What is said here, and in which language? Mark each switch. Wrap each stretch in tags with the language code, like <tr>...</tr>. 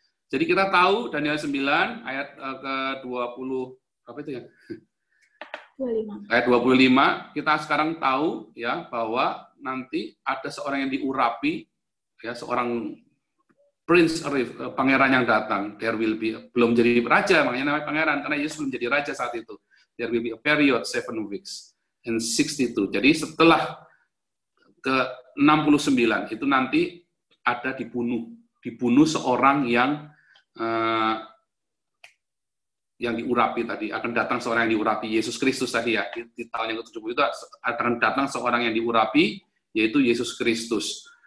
<id>Jadi kita tahu Daniel 9 ayat ke-20 apa itu ya? 25. Ayat 25, kita sekarang tahu ya bahwa nanti ada seorang yang diurapi, ya, seorang prince, pangeran yang datang.</id> <en>There will be,</en> <id>belum jadi raja, makanya namanya pangeran, karena Yesus belum jadi raja saat itu.</id> <en>There will be a period 7 weeks and 62.</en> <id>Jadi setelah ke 69 itu nanti ada dibunuh seorang yang diurapi tadi, akan datang seorang yang diurapi, Yesus Kristus tadi ya, di tahun yang ke-70 itu akan datang seorang yang diurapi, yaitu Yesus Kristus.</id>